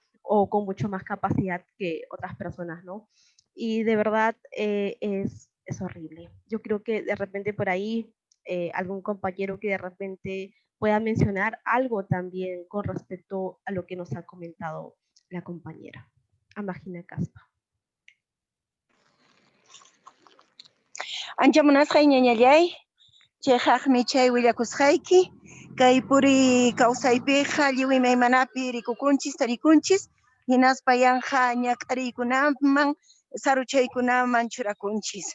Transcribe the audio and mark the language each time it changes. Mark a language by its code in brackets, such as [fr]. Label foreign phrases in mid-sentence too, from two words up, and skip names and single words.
[es] O con mucho más capacidad que otras personas, ¿no? Y de verdad es horrible. Yo creo que de repente por ahí algún compañero que de repente pueda mencionar algo también con respecto a lo que nos ha comentado la compañera. [qu] Amagina Caspa. Ancha munasqay ñañallay, chayjaqmi chay willakusqayki, kay puri kawsaypiqa lliwi maymanapi rikukunchis, tarikunchis, hinaspa yanja ñak'ariykunaman, saruchaykunaman churakunchis.